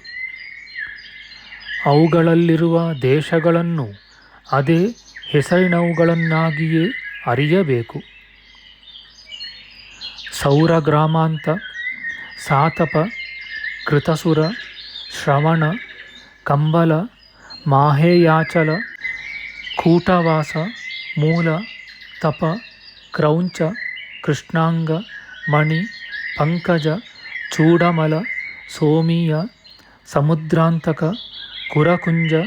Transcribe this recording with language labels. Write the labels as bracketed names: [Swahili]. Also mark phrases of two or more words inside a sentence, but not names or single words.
[Kannada] ಅವುಗಳಲ್ಲಿರುವ ದೇಶಗಳನ್ನು ಅದೇ ಹೆಸರಿನವುಗಳನ್ನಾಗಿಯೇ ಅರಿಯಬೇಕು. ಸೌರಗ್ರಾಮಾಂತ, ಸಾತಪ, ಕೃತಸುರ, ಶ್ರವಣ, ಕಂಬಲ, ಮಾಹೇಯಾಚಲ, ಕೂಟವಾಸ, ಮೂಲ, ತಪ, ಕ್ರೌಂಚ, ಕೃಷ್ಣಾಂಗ, ಮಣಿ, ಪಂಕಜ, ಚೂಡಮಲ, ಸೋಮೀಯ, ಸಮುದ್ರಾಂತಕ, ಕುರಕುಂಜ,